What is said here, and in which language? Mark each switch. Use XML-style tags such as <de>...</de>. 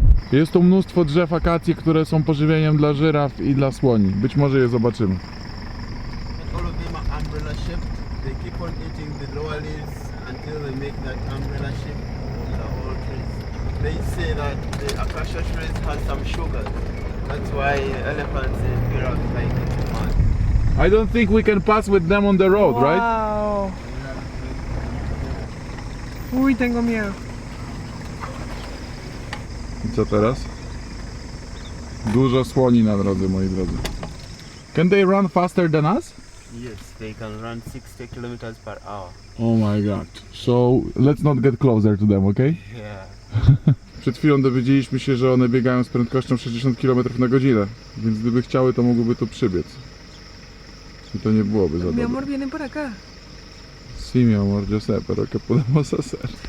<pl>Jest tu mnóstwo drzew akacji, które są pożywieniem dla żyraf i dla słoni. Być może je zobaczymy.</pl> <en>All of them are umbrella shaped. They keep on eating the lower leaves until they make that umbrella shape of the whole trees. They say that the acacia trees has some sugar. That's why elephants and giraffes like it too much. I don't think we can pass with them on the road, right? Wow.</en> <es>Uy, tengo miedo.</es> <pl>I co teraz? Dużo słoni na drodze, moi drodzy.</pl> <en>Can they run faster than us? Yes, they can run 60 kilometers per hour. Oh my god. So let's not get closer to them, okay? Yeah.</en> <pl>Przed chwilą dowiedzieliśmy się, że one biegają z prędkością 60 km na godzinę, więc gdyby chciały, to mogłyby tu przybiec. I to nie byłoby za</pl> <es>Mi</es> <pl>dobre.</pl> <es>amor, vienen para acá. Sí, mi amor, yo sé, pero ¿qué podemos hacer?</es>